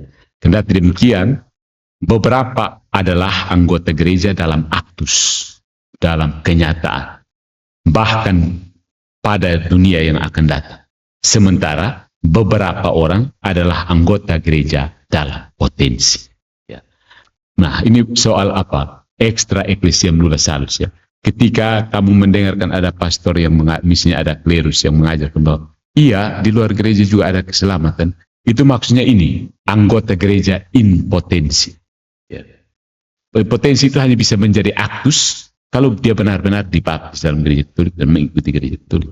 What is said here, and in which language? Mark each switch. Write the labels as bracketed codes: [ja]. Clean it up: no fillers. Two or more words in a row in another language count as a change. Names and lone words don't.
[id] Kendati demikian, beberapa adalah anggota gereja dalam aktus, dalam kenyataan, bahkan pada dunia yang akan datang. Sementara beberapa orang adalah anggota gereja dalam potensi. Ya. Nah, ini soal apa? [la] Extra ecclesiam nulla salus ya. [id] Ketika kamu mendengarkan ada pastor yang misalnya ada klerus yang mengajarkan bahwa iya di luar gereja juga ada keselamatan, itu maksudnya ini anggota gereja in potensi. Ya. Potensi itu hanya bisa menjadi aktus kalau dia benar-benar dibaptis dalam gereja Katolik dan mengikuti gereja Katolik.